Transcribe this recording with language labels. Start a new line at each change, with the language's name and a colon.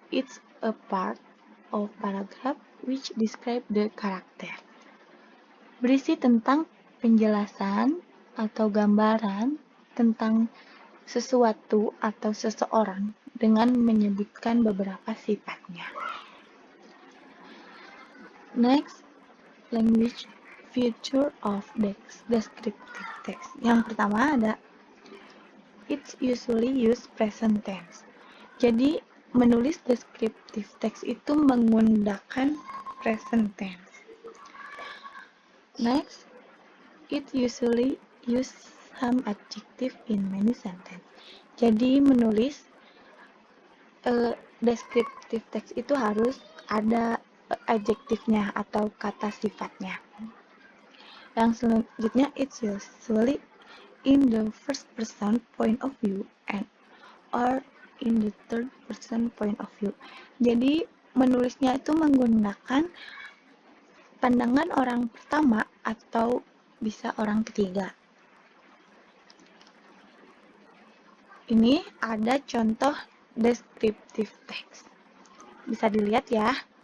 English: It's a part of paragraph which describe the character.
Indonesian: Berisi tentang penjelasan atau gambaran tentang sesuatu atau seseorang dengan menyebutkan beberapa sifatnya.
English: Next, language feature of descriptive text.
Indonesian: Yang pertama ada
English: it's usually use present tense.
Indonesian: Jadi, menulis descriptive text itu menggunakan present tense.
English: Next, it usually use some adjective in many sentences.
Indonesian: Jadi, menulis descriptive text itu harus ada adjektifnya atau kata sifatnya. Yang selanjutnya,
English: it's usually in the first person point of view and or in the third person point of view.
Indonesian: Jadi menulisnya itu menggunakan pandangan orang pertama atau bisa orang ketiga. Ini ada contoh descriptive text. Bisa dilihat ya.